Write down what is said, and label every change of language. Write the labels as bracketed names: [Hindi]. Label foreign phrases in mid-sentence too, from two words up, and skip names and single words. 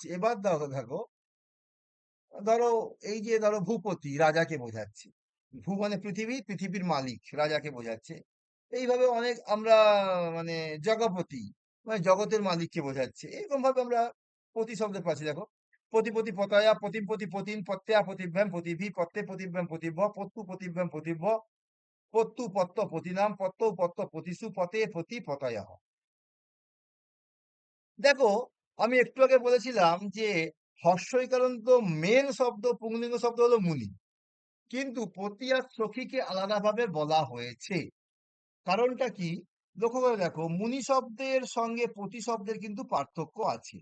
[Bangla] এবার দেখো, ধরো এই যে ধরো ভূপতি, রাজাকে বোঝাচ্ছে। ভূ মানে পৃথিবী, পৃথিবীর মালিক, রাজাকে বোঝাচ্ছে। এইভাবে অনেক আমরা মানে জগপতি মানে জগতের মালিককে বোঝাচ্ছে। এরকম ভাবে আমরা পতি শব্দের পাচ্ছি। দেখো, [Sanskrit] পতিপতি, পতয়া, পতিপতি, পতিন, পত্যা, পতিভ্যাম, পতিভি, পত্তে, পতিভ্যাম, পতিভ্য, পত্তু, পতিভ্যাম, পতিভ্য, পত্তু, পত্ত, পতিনাম, পত্ত, পত্ত, পতিষু, পতে, পতি, পতয়া। [Bangla] দেখো, আমি একটু আগে বলেছিলাম যে হর্ষইকারান্ত মেন শব্দ পুংলিঙ্গ শব্দ হলো মুনি, কিন্তু পতি আর সখীকে আলাদাভাবে বলা হয়েছে। কারণটা কি? লক্ষ্য করে দেখো, মুনি শব্দের সঙ্গে পতি শব্দের কিন্তু পার্থক্য আছে।